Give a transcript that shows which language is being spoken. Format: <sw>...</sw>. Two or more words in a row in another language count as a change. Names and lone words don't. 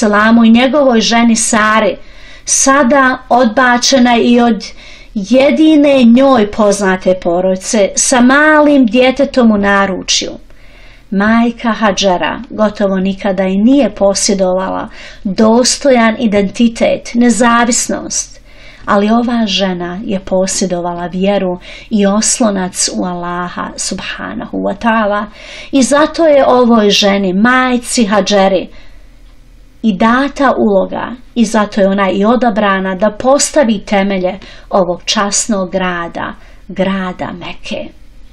<bs>i njegovoj ženi Sari, sada odbačena i od jedine njoj poznate porodice sa malim djetetom u naručju. Majka Hadžera gotovo nikada i nije posjedovala dostojan identitet, nezavisnost, ali ova žena je posjedovala vjeru i oslonac u Allaha</bs> <ar>سبحانه وتعالى</ar> <bs>i zato je ovoj ženi, majci Hadžeri, i data uloga i zato je ona i odabrana da postavi temelje ovog časnog grada Meke.</bs>